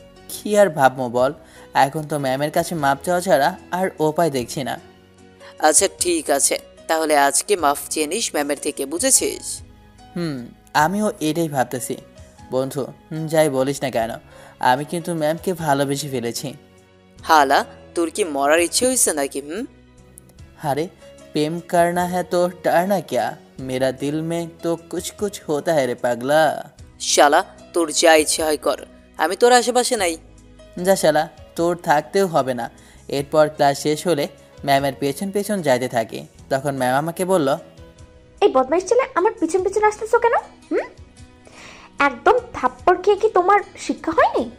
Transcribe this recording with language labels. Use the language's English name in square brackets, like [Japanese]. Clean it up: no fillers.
[Bangla] কি আর ভাববো বল, এখন তো ম্যামের কাছে মাপ চাওয়া ছাড়া আর উপায় দেখছি না। আচ্ছা ঠিক আছে, তাহলে আজকে মাফ চেয়ে নিস ম্যামের থেকে, বুঝেছিস? আমিও এটাই ভাবতেছি বন্ধু। যাই বলিস না কেন, আমি কিন্তু ম্যামকে ভালোবেসে ফেলেছি। হালা, তোর কি মরার ইচ্ছে হয়েছে নাকি? [Hindi] अरे प्रेम करना है तो डरना क्या, मेरा दिल में तो कुछ कुछ होता है रे पागला। [Bangla] শালা, তোর যা ইচ্ছে হয় কর, আমি তোর আশেপাশে নাই। যা শালা, তোর থাকতেও হবে না। এরপর ক্লাস শেষ হলে ম্যামের পেছন পেছন যাইতে থাকি। তখন ম্যাম আমাকে বলল, এই বদমাইশ ছেলে, আমার পিছন পিছন আসতেছো কেন? একদম থাপ্পড় খেয়ে কি তোমার শিক্ষা হয়নি?